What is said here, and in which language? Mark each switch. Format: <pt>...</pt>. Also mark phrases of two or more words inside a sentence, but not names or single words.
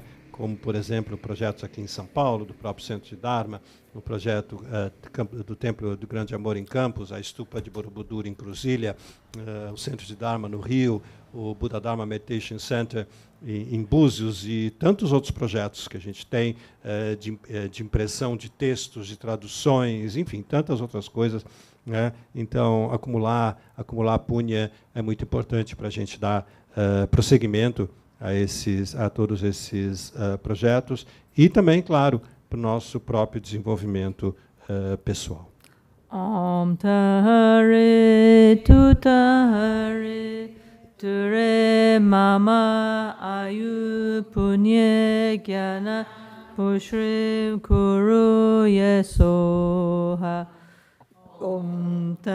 <pt>como, por exemplo, projetos aqui em São Paulo, do próprio Centro de Dharma, o projeto do Templo do Grande Amor em Campos, a Stupa de Borobudur em Cruzília, o Centro de Dharma no Rio, o Buddha Dharma Meditation Center em Búzios e tantos outros projetos que a gente tem de impressão de textos, de traduções, enfim, tantas outras coisas, né? Então, acumular punya é muito importante para a gente dar prosseguimento a todos esses projetos e também, claro, para o nosso próprio desenvolvimento pessoal.</pt> <sa>Om Tare Tutare Ture Mama Ayu Punye Gyana Pushrim Kuru Yesoha Om</sa>